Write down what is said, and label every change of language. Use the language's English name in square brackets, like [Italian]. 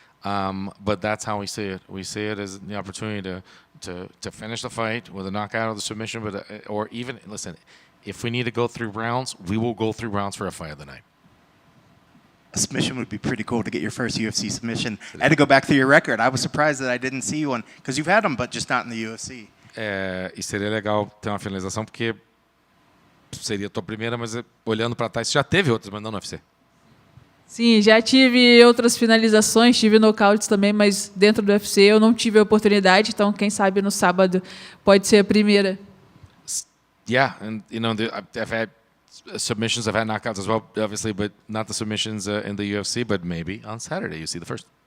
[English] But that's how we see it. We see it as the opportunity to finish the fight with a knockout or the submission. Or even, listen, if we need to go through rounds, we will go through rounds for a fight of the night. A submission would be pretty cool to get your first UFC submission. I had to go back through your record. I was surprised that I didn't see one because you've had them, but just not in the UFC. [Portuguese] E seria legal ter uma finalização porque seria a tua primeira, mas olhando para trás, você já teve outras, mas não no UFC. Sim, já tive outras finalizações, tive nocautes também, mas dentro do UFC eu não tive a oportunidade, então quem sabe no sábado pode ser a primeira. [English] Yeah, and I've had submissions, I've had knockouts as well, obviously, but not the submissions in the UFC, but maybe on Saturday you see the first.